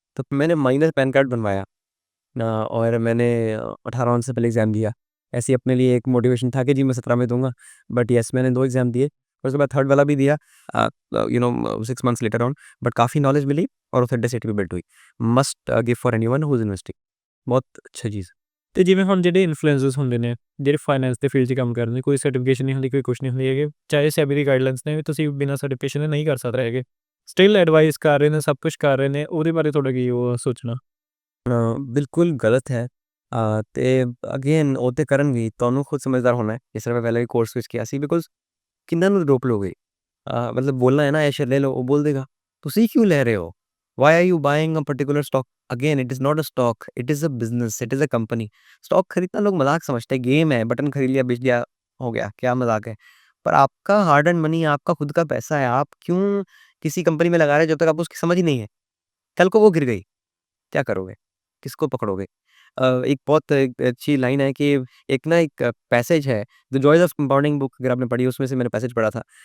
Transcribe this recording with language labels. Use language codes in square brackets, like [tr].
[hi] तो मैंने minor pan card बनवाया और मैंने 18 ऑन से पहले एग्ज़ाम दिया। ऐसे ही अपने लिए एक मोटिवेशन था कि जी मैं 17 में दूँगा। बट येस, मैंने 2 एग्ज़ाम दिए और उसके बाद थर्ड वाला भी दिया 6 मंथ्स लेटर ऑन। बट काफ़ी नॉलेज मिली और ऑथेंटिसिटी भी बिल्ड हुई। [en] Must give for anyone who is investing. [hi] बहुत अच्छा चीज़। [pa] ਤੇ ਜਿਵੇਂ ਹੁਣ ਜਿਹੜੇ ਇਨਫਲੂਐਂਸਰਸ ਹੁੰਦੇ ਨੇ, ਜਿਹੜੇ ਫਾਈਨੈਂਸ ਦੇ ਫੀਲਡ 'ਚ ਕੰਮ ਕਰਦੇ ਨੇ, ਕੋਈ ਸਰਟੀਫਿਕੇਸ਼ਨ ਨਹੀਂ ਹੁੰਦੀ, ਕੋਈ ਕੁਛ ਨਹੀਂ ਹੁੰਦੀ ਹੈਗੇ, ਚਾਹੇ ਸੈਬੀ ਦੀ ਗਾਈਡਲਾਈਨਸ ਨੇ ਵੀ ਤੁਸੀਂ ਬਿਨਾਂ ਸਰਟੀਫਿਕੇਸ਼ਨ ਦੇ ਨਹੀਂ ਕਰ ਸਕਦੇ ਹੈਗੇ, ਸਟਿਲ ਐਡਵਾਈਸ ਕਰ ਰਹੇ ਨੇ, ਸਭ ਕੁਛ ਕਰ ਰਹੇ ਨੇ, ਉਹਦੇ ਬਾਰੇ ਤੁਹਾਡਾ ਕੀ ਉਹ ਸੋਚਣਾ? ਬਿਲਕੁਲ ਗਲਤ ਹੈ। ਤੇ ਅਗੇਨ ਉਹ ਤੇ ਕਰਨਗੇ, ਤੁਹਾਨੂੰ ਖੁਦ ਸਮਝਦਾਰ ਹੋਣਾ ਹੈ। ਜਿਸ ਤਰ੍ਹਾਂ ਮੈਂ ਪਹਿਲਾਂ ਵੀ ਕੋਰਸ ਸਵਿਚ ਕੀਤਾ ਸੀ, ਬਿਕॉज़ ਕਿਹਨਾਂ ਨੂੰ ਰੋਕ ਲੋਗੇ? [hi] मतलब बोलना है ना ऐशर ले लो, वो बोल देगा। तुसी क्यों ले रहे हो? [en] Why are you buying a particular stock? Again, it is not a stock, it is a business, it is a company. [hi] Stock खरीदना लोग मजाक समझते हैं, गेम है, बटन खरीद लिया, बेच दिया, हो गया, क्या मजाक है? पर आपका हार्ड एंड मनी, आपका खुद का पैसा है, आप क्यों किसी कंपनी में लगा रहे हैं जब तक आपको उसकी समझ ही नहीं है? कल को वो गिर गई, क्या करोगे? किसको पकड़ोगे? एक बहुत एक अच्छी लाइन है कि एक ना एक पैसेज है, the joys of compounding book, अगर आपने पढ़ी, उसमें से मैंने पैसेज पढ़ा था।